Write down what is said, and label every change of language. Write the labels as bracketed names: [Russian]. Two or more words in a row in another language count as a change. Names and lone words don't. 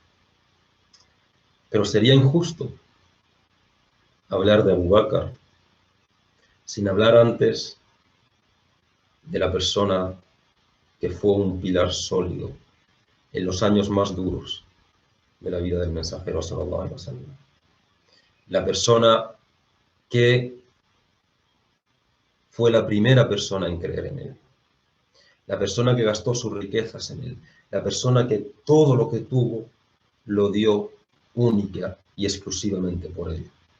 [Spanish] Pero sería injusto hablar de Abu Bakr sin hablar antes de la persona que fue un pilar sólido en los años más duros de la vida del mensajero [Arabic] صلى الله عليه وسلم. [Spanish] La persona que fue la primera persona en creer en él, la persona que gastó sus riquezas en él, la persona que todo lo que tuvo lo dio única y exclusivamente por él.